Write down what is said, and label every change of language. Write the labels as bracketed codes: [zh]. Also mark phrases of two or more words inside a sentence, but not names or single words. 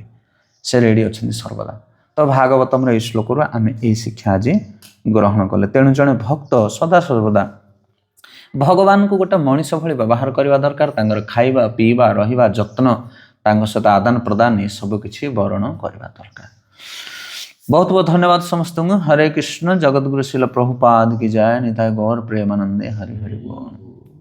[or] ସେ ରେଡ଼ି ଅଛନ୍ତି ସର୍ବଦା। ତ ଭାଗବତମର ଏହି ଶ୍ଲୋକରୁ ଆମେ ଏହି ଶିକ୍ଷା ଆଜି ଗ୍ରହଣ କଲେ। ତେଣୁ ଜଣେ ଭକ୍ତ ସଦାସର୍ବଦା ଭଗବାନଙ୍କୁ ଗୋଟେ ମଣିଷ ଭଳି ବ୍ୟବହାର କରିବା ଦରକାର। ତାଙ୍କର ଖାଇବା, ପିଇବା, ରହିବା, ଯତ୍ନ, ତାଙ୍କ ସହିତ ଆଦାନ ପ୍ରଦାନ ଏସବୁ କିଛି ବରଣ କରିବା ଦରକାର। ବହୁତ ବହୁତ ଧନ୍ୟବାଦ ସମସ୍ତଙ୍କୁ। [hi] हरे कृष्ण। जगतगुरु श्रील प्रभुपाद की जय। [bn] নিতাই গৌর প্রেমানন্দে। হরি হরি বোল।